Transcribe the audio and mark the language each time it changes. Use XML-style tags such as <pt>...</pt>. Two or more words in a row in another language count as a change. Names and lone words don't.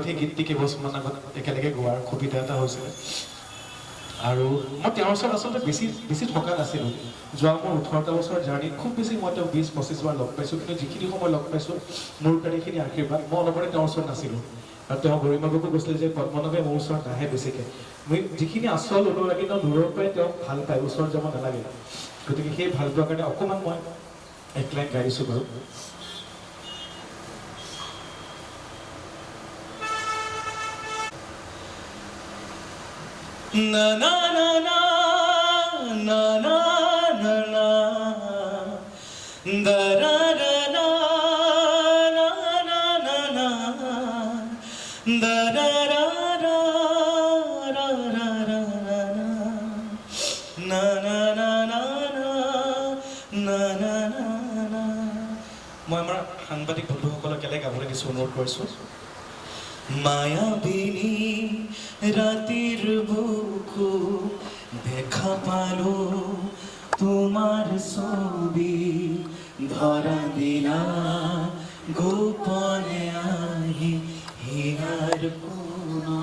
<as>সেই গীতটি কেইবছৰমান আগত একেলগে গোৱাৰ সুবিধা এটা হৈছিলে আৰু মই তেওঁৰ ওচৰত আচলতে বেছি থকা নাছিলোঁ যোৱা মোৰ 18টা বছৰ জাৰ্ণিত খুব বেছি মই তেওঁক 20-25 বাৰ লগ পাইছোঁ কিন্তু যিখিনি সময় লগ পাইছোঁ মোৰ কাৰণে এইখিনি আশীৰ্বাদ মই অলপতে তেওঁৰ ওচৰত নাছিলোঁ আৰু তেওঁ গৰিমাকো কৈছিলে যে পদ্মনাভে মোৰ ওচৰত নাহে বেছিকৈ মই যিখিনি আচল অনুৰাগী তেওঁ দূৰৰ পৰাই তেওঁক ভাল পায় ওচৰত যাব নালাগে গতিকে সেই ভাল পোৱাৰ কাৰণে অকণমান মই এক লাইন গাইছোঁ বাৰু na na na na na na na na da da da na na na na na da da da da ra ra ra ra na na na na na na na na মই আমাৰ সাংবাদিক বন্ধুসকলক কেলে গাবলৈ কিছু অনুৰোধ কৰিছোঁ মায়াবিনী রাতের বুকু দেখা পালো তোমার ছবি ধরা দিলা গোপনে আহি হিয়ার কোন</as>